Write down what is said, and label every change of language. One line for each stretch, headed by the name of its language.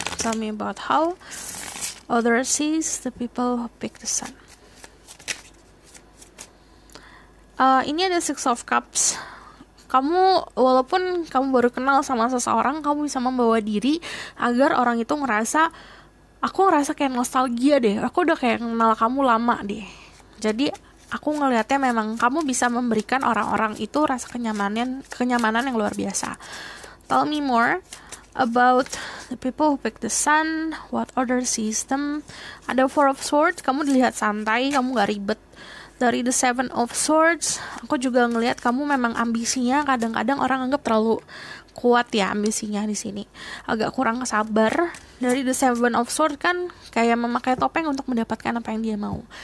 English: Tell me about how others sees the people who pick the sun.
Indonesian: Ini ada Six of Cups. Kamu, walaupun kamu baru kenal sama seseorang, kamu bisa membawa diri agar orang itu ngerasa, aku ngerasa kayak nostalgia deh, aku udah kayak kenal kamu lama deh. Jadi aku ngelihatnya memang kamu bisa memberikan orang-orang itu rasa kenyamanan yang luar biasa.
English: Tell me more about the people who pick the sun, what other sees them.
Indonesian: Ada Four of Swords, kamu dilihat santai, kamu gak ribet. Dari the Seven of Swords, aku juga ngelihat kamu memang ambisinya kadang-kadang orang anggap terlalu kuat ya ambisinya di sini. Agak kurang sabar. Dari the Seven of Swords kan kayak memakai topeng untuk mendapatkan apa yang dia mau.